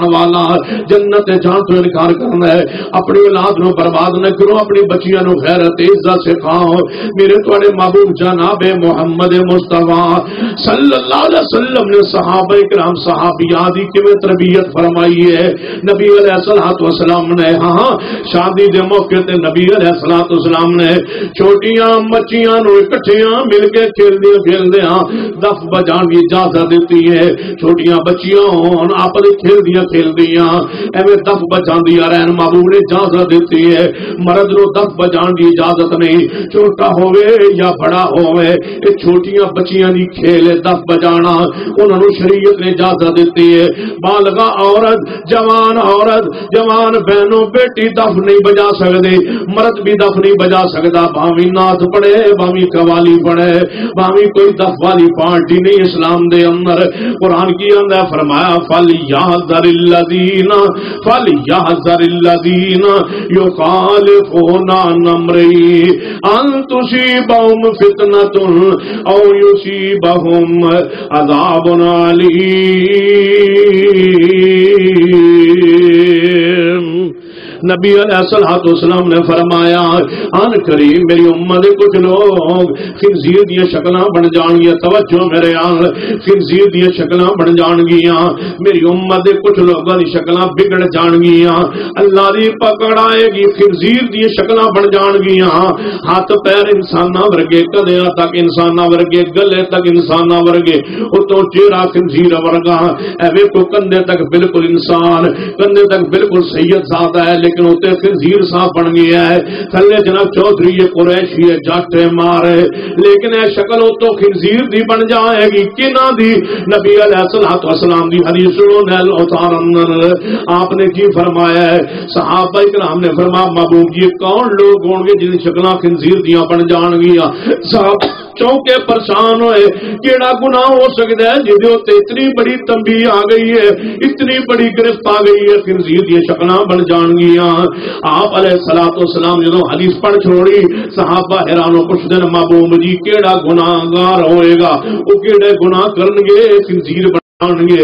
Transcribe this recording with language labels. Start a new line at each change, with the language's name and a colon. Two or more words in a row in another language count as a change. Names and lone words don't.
Punjabi: والا جنت جان تو انکار کرنا ہے اپنی اولاد نو برباد نہ کرو اپنی بچیاں نو غیرت عزت سکھاؤ میرے تواڈے محبوب جناب محمد مصطفیٰ
Arabic: صلی اللہ علیہ وسلم
Punjabi: نے صحابہ کرام صحابیات کی کیویں تربیت فرمائی ہے
Arabic: نبی علیہ الصلوۃ والسلام
Punjabi: نے ہاں شادی دے موقع تے
Arabic: نبی علیہ الصلوۃ والسلام
Punjabi: نے چھوٹیاں بچیاں نو اکٹھیاں مل کے کھیلدیاں دف بجان دی اجازت دیتی ہے چھوٹیاں بچیاں ہون آپس کھیلدیاں ایویں دف بجان دی رہن محبوب نے اجازت دیتی ہے مرد نو دف بجان دی اجازت نہیں چھوٹا ہوئے یا بڑا ہوئے یہ چھوٹیاں بچیاں دی کھیل دف بجانا انہاں نو شریعت نے اجازت دیتی ہے بالغا عورت جوان بہنوں بیٹی دف نہیں بجا سکدے مرد بھی دف نہیں بجا سکدا بھاویں نعت پڑھے بھاویں قوالی پڑھے بھاویں کوئی دف والی پارٹی نہیں اسلام دے اندر قرآن کی اندر فرمایا
Arabic: فَلْيَحْذَرِ الَّذِينَ يُخَالِفُونَ عَنْ أَمْرِهِ أَن تُصِيبَهُمْ فِتْنَةٌ أَوْ يُصِيبَهُمْ عَذَابٌ أَلِيمٌ نبی علیہ الصلوۃ والسلام
Punjabi: نے فرمایا ان قریب میری امت دے کچھ لوگ خنزیر دی شکلاں بن جان گیا. توجہ میرے آل, خنزیر دی شکلاں بن جان گیا. میری امت دے کچھ لوگاں دی شکلاں بگڑ جان گیا. اللہ دی پکڑ آئے گی, خنزیر دی شکلاں بن جان گیا. ہاتھ پیر انساناں ورگے, کدیاں تک انساناں ورگے, گلے تک انساناں ورگے, اتوں چہرہ خنزیر ورگا. اے ویکھو کندھے تک بالکل انسان, کندھے تک بالکل سید ذات ہے, لیکن اتنے خنزیر صاحب بن گیا ہے. تھلے جناب چودھری قریشی جٹ مارے, لیکن اے شکل اتوں خنزیر دی بن جائے گی. کناں دی؟
Arabic: نبی علیہ الصلوۃ والسلام
Punjabi: دی حدیث سنو. نیل اوتار اندر آپ نے کی فرمایا ہے, صحابہ کرام نے فرمایا محبوب جی کون لوگ ہوں گے جن شکلاں خنزیر دیاں بن جان گیا؟ صاحب چونکے پریشان ہوئے, کیڑا گناہ ہو سکتا ہے جہدے تے اتنی بڑی تنبیہ آ گئی ہے, اتنی بڑی گرفت آ گئی ہے, خنزیر دی شکلاں بن جان گیا. آپ
Arabic: علیہ الصلوۃ والسلام
Punjabi: جدوں حدیث پڑھ چھوڑی, صحابہ حیران ہو پوچھدے نے محبوب جی کیڑا گناہگار ہوئے گا, وہ کیڑے گناہ کرنگے خنزیر گے؟